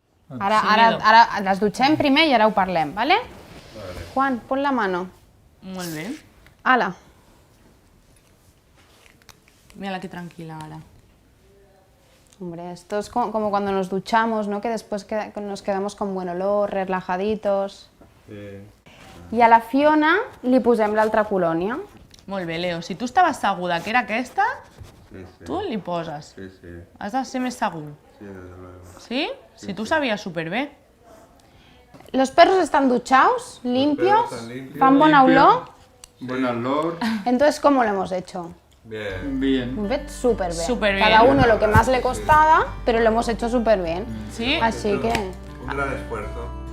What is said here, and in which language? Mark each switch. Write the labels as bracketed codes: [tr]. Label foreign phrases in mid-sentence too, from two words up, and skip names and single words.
[ca] Ara les dutxem primer i ara ho parlem, ¿vale? [es] Juan, pon la mano. [ca] Molt bé. Ala. [es] Mírala que tranquila ahora. Hombre, esto es como cuando nos duchamos, ¿no? Que después nos quedamos con buen olor, relajaditos. [ca] I a la Fiona li posem l'altra colònia. Molt bé, Leo. Si tu estaves segura que era aquesta, tu li poses. Has de ser més segur. Sí? Si tu sabies superbé. [es] Los perros están duchados, limpios, fan buena olor. Buen olor. Entonces, ¿cómo lo hemos hecho? Bien. Súper bien. Súper bien. Cada uno lo que más le costaba, pero lo hemos hecho súper bien. Sí? Así que... Un gran esfuerzo.